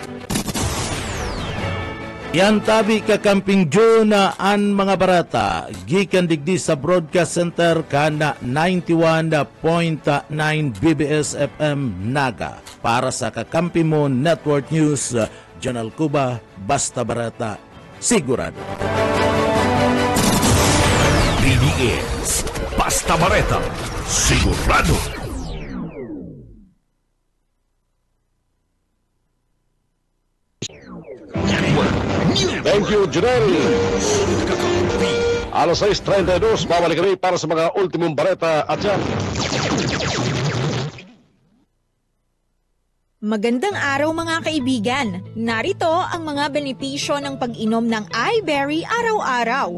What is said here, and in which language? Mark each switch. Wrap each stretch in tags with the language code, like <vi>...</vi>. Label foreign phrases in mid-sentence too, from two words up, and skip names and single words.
<bik>Yan tabi kakamping June ang mga barata gikan digdi sa Broadcast Center kana 91.9 BBS FM Naga. Para sa Kakampi Mo Network News, Jonal Cuba, Basta Barata, sigurado. BDS, Basta Bareta, sigurado.</bik> <en>Thank you, Junel.</en> <tl>Alas 6:32, babalik kami para sa mga ultimong bareta at yan. Magandang araw mga kaibigan! Narito ang mga benepisyo ng pag-inom ng iBerry araw-araw.</tl>